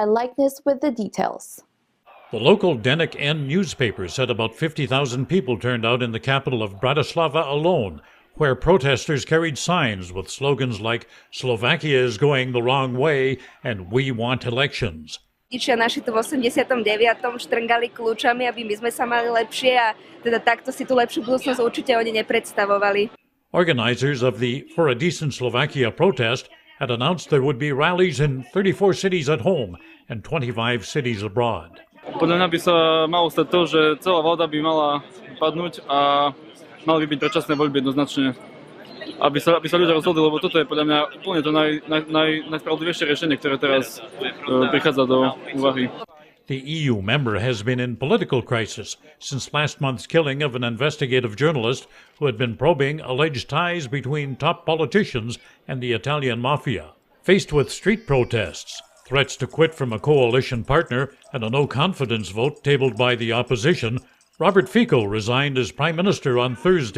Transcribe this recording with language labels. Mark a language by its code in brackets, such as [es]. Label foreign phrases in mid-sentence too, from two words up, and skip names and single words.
[en] Likeness with the details. The local Denik N newspaper said about 50,000 people turned out in the capital of Bratislava alone, where protesters carried signs with slogans like "Slovakia is going the wrong way" and "We want elections." [sk] Rodičia naši tu v 89. štrngali kľúčami, aby my sme sa mali lepšie a teda takto si tú lepšiu budúcnosť určite oni nepredstavovali. [en] Organizers of the For a Decent Slovakia protest had announced there would be rallies in 34 cities at home and 25 cities abroad. [sk] Podľa mňa by sa malo stať to, že celá vláda by mala padnúť a mali by byť predčasné voľby jednoznačne. Aby sa ľudia rozhodli, lebo toto je podľa mňa úplne to najspravodlivejšie riešenie, ktoré teraz prichádza do úvahy. [en] The EU member has been in political crisis since last month's killing of an investigative journalist who had been probing alleged ties between top politicians and the Italian mafia. Faced with street protests, threats to quit from a coalition partner, and a no-confidence vote tabled by the opposition, Robert Fico resigned as Prime Minister on Thursday.